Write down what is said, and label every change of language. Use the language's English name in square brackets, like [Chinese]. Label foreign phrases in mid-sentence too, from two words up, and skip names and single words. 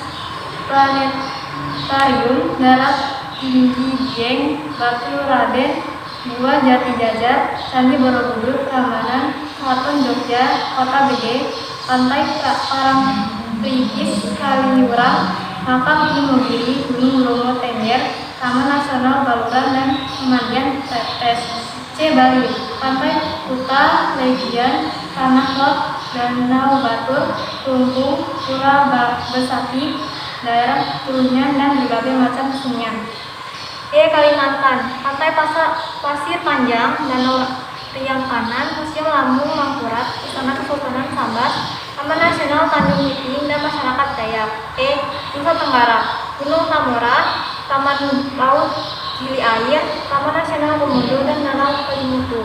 [Indonesian] Planetarium, Darat Tinggi Dieng, Batu Raden, Gua Jati Jajar, Candi Borobudur, Prambanan, Keraton Jogja, Kota Gede, Pantai Parangtritis, Kaliurang, Makam Imogiri, Gunung Bromo Tengger, Taman Nasional Baluran, dan Pemandian Tetes. C. Bali. Pantai Kuta, Legian, Tanah Lot, Danau Batur, Tumpung, Pura Besaki, daerah Trunyan, dan berbagai macam sungai. D. Kalimantan. Pantai Pasir Panjang, Danau Riang Kanan, Museum Lambung Mangkurat, Istana Kesultanan Sambas, Taman Nasional Tanjung Miting, dan masyarakat Dayak. E. Nusa Tenggara. Gunung Tambora, Taman Laut Gili Air, Taman Nasional Komodo, dan Danau Kelimutu.